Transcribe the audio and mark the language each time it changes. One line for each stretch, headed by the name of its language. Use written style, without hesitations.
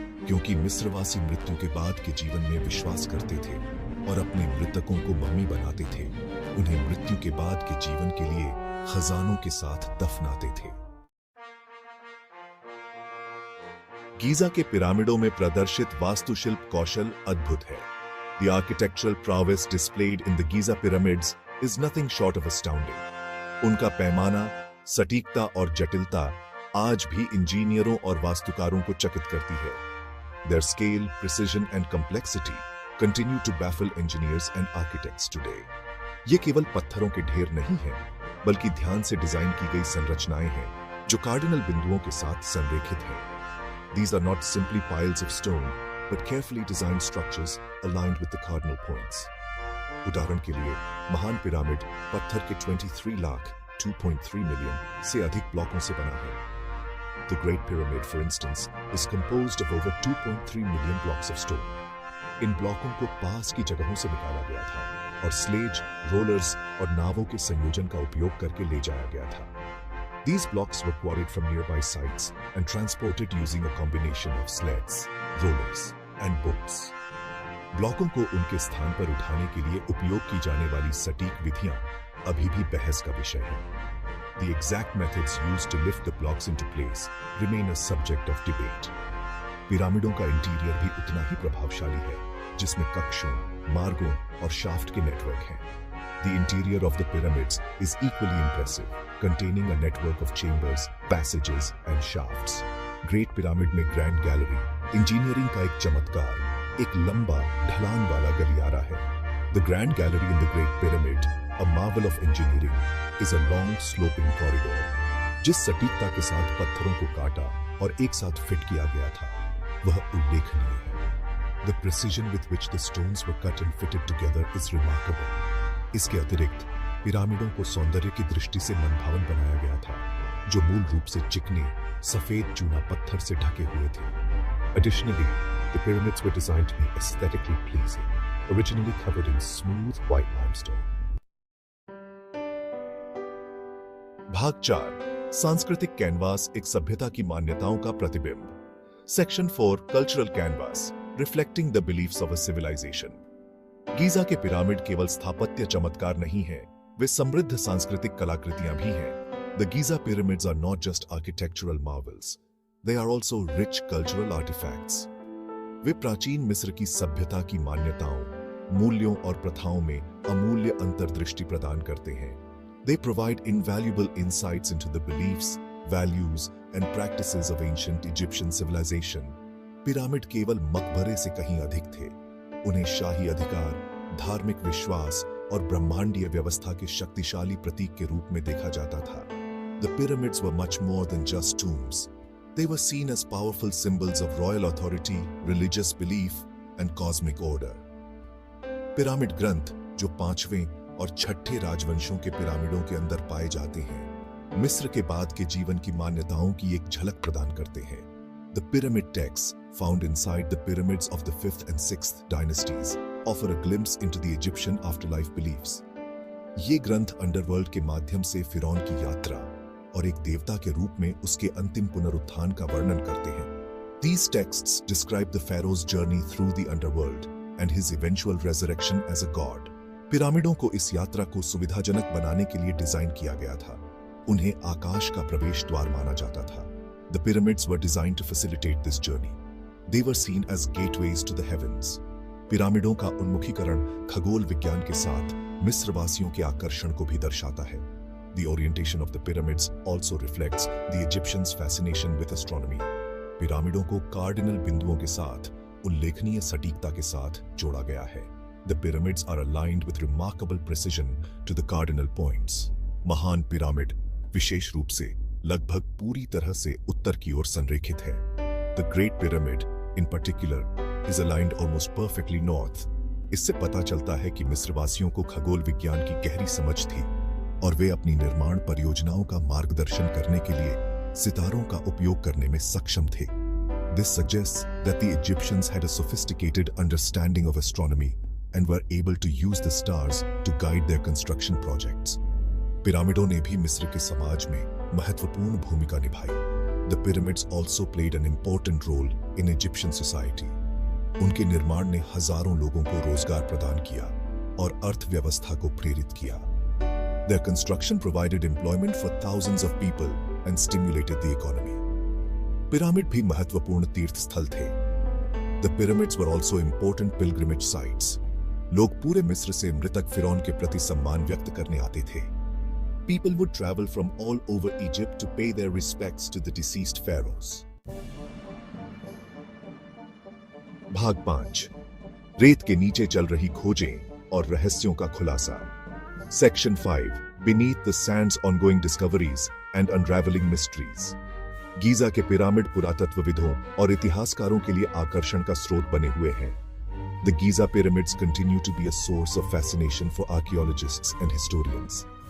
Hindi: क्योंकि मिस्रवासी मृत्यु के बाद के जीवन में विश्वास करते थे और अपने मृतकों को मम्मी बनाते थे, उन्हें मृत्यु के बाद के जीवन के लिए खजानों के साथ दफनाते थे। गीजा के पिरामिडों में प्रदर्शित वास्तुशिल्प कौशल अद्भुत है।
English: The architectural prowess displayed in the Giza pyramids is nothing short of astounding.
Hindi: उनका पैमाना, सटीकता और जटिलता आज भी इंजीनियरों और वास्तुकारों को चकित करती है।
English: Their scale, precision and complexity continue to baffle engineers and architects today.
Hindi: ये केवल पत्थरों के ढेर नहीं हैं, बल्कि ध्यान से डिजाइन की गई संरचनाएं हैं, जो कार्डिनल बिंदुओं के साथ संरेखित हैं।
English: These are not simply piles of stone, but carefully designed structures aligned with the cardinal points.
Hindi: उदाहरण के लिए, महान पिरामिड पत्थर के 23 लाख 2.3 मिलियन से अधिक ब्लॉकों से बना है।
English: The Great Pyramid, for instance, is composed of over 2.3 million blocks of stone.
Hindi: इन ब्लॉकों को पास की जगहों से निकाला गया था और स्लेज, रोलर्स और नावों के संयोजन का उपयोग करके ले जाया गया था।
English: These blocks were quarried from nearby sites and transported using a combination of sleds, rollers, and boats.
Hindi: ब्लॉकों को उनके स्थान पर उठाने के लिए उपयोग की जाने वाली सटीक विधियां अभी भी बहस का विषय है।
English: The exact methods used to lift the blocks into place remain a subject of debate.
Hindi: पिरामिडों का इंटीरियर भी उतना ही प्रभावशाली है, जिसमें कक्षों, मार्गों और शाफ्ट के नेटवर्क हैं।
English: The interior of the pyramids is equally impressive, containing a network of chambers, passages and shafts.
Hindi: Great Pyramid में ग्रैंड गैलरी, इंजीनियरिंग का एक चमत्कार, एक लंबा ढलान वाला गलियारा है।
English: The Grand Gallery in the Great Pyramid, a marvel of engineering, is a long sloping corridor.
Hindi: जिस सटीकता के साथ पत्थरों को काटा और एक साथ फिट किया गया था, वह उल्लेखनीय है।
English: The precision with which the stones were cut and fitted together is remarkable.
Hindi: इसके अतिरिक्त पिरामिडों को सौंदर्य की दृष्टि से मनभावन बनाया गया था, जो मूल रूप से चिकने सफेद चूना पत्थर से ढके हुए थे।
English: Additionally, the pyramids were designed to be aesthetically pleasing, originally covered in smooth white limestone.
Hindi: भाग 4, सांस्कृतिक कैनवास, एक सभ्यता की मान्यताओं का प्रतिबिंब।
English: Section 4, cultural canvas, reflecting the beliefs of a civilization.
Hindi: Giza के पिरामिड केवल स्थापत्य चमत्कार नहीं है, वे समृद्ध सांस्कृतिक कलाकृतियां भी हैं।
English: The Giza pyramids are not just architectural marvels, they are also rich cultural artifacts.
Hindi: वे प्राचीन मिस्र की सभ्यता की मान्यताओं, मूल्यों और प्रथाओं में अमूल्य अंतर्दृष्टि प्रदान करते हैं।
English: They provide invaluable insights into the beliefs, values and practices of ancient Egyptian civilization.
Hindi: Pyramid केवल मकबरे से कहीं अधिक थे। उन्हें शाही अधिकार, धार्मिक विश्वास और ब्रह्मांडीय व्यवस्था के शक्तिशाली प्रतीक के रूप में देखा जाता था।
English: The pyramids were much more than just tombs. They were seen as powerful symbols of royal authority, religious belief and cosmic order.
Hindi: Pyramid ग्रंथ, जो 5वें और 6ठे राजवंशों के पिरामिडों के अंदर पाए जाते हैं, मिस्र के बाद के जीवन की मान्यताओं की एक झलक प्रदान करते हैं।
English: The pyramid texts found inside the pyramids of the 5th and 6th dynasties offer a glimpse into the Egyptian afterlife beliefs.
Hindi: ये ग्रंथ अंडरवर्ल्ड के माध्यम से फिरौन की यात्रा और एक देवता के रूप में उसके अंतिम पुनरुत्थान का वर्णन करते हैं।
English: These texts describe the pharaoh's journey through the underworld and his eventual resurrection as a god.
Hindi: पिरामिडों को इस यात्रा को सुविधाजनक बनाने के लिए डिजाइन किया गया था। उन्हें आकाश का प्रवेश द्वार माना जाता था।
English: The pyramids were designed to facilitate this journey. They were seen as gateways to the heavens.
Hindi: पिरामिडों का उन्मुखीकरण खगोल विज्ञान के साथ मिस्रवासियों के आकर्षण को भी दर्शाता है।
English: The orientation of the pyramids also reflects the Egyptians' fascination with astronomy.
Hindi: पिरामिडों को कार्डिनल बिंदुओं के साथ उल्लेखनीय सटीकता के साथ जोड़ा गया है।
English: The pyramids are aligned with remarkable precision to the cardinal points.
Hindi: महान पिरामिड विशेष रूप से लगभग पूरी तरह से उत्तर की ओर संरेखित है।
English: The Great Pyramid, in particular, is aligned almost perfectly north.
Hindi: इससे पता चलता है कि मिस्रवासियों को खगोल विज्ञान की गहरी समझ थी और वे अपनी निर्माण परियोजनाओं का मार्गदर्शन करने के लिए सितारों का उपयोग करने में सक्षम थे।
English: This suggests that the Egyptians had a sophisticated understanding of astronomy and were able to use the stars to guide their construction projects.
Hindi: पिरामिडों ने भी मिस्र के समाज में महत्वपूर्ण भूमिका निभाई।
English: The pyramids also played an important role in Egyptian society.
Hindi: उनके निर्माण ने हजारों लोगों को रोजगार प्रदान किया और अर्थव्यवस्था को प्रेरित किया।
English: Their construction provided employment for thousands of people and stimulated the economy.
Hindi: Pyramid भी महत्वपूर्ण तीर्थ स्थल थे।
English: The pyramids were also important pilgrimage sites.
Hindi: लोग पूरे मिस्र से मृतक फिरौन के प्रति सम्मान व्यक्त करने आते थे।
English: People would travel from all over Egypt to pay their respects to the deceased pharaohs.
Hindi: भाग 5, रेत के नीचे चल रही खोजें और रहस्यों का खुलासा।
English: Section 5, Beneath the Sands, Ongoing Discoveries and Unraveling Mysteries.
Hindi: Giza के पिरामिड पुरातत्वविदों और इतिहासकारों के लिए आकर्षण का स्रोत बने हुए हैं।
English: The Giza pyramids continue to be a source of fascination for archaeologists and historians.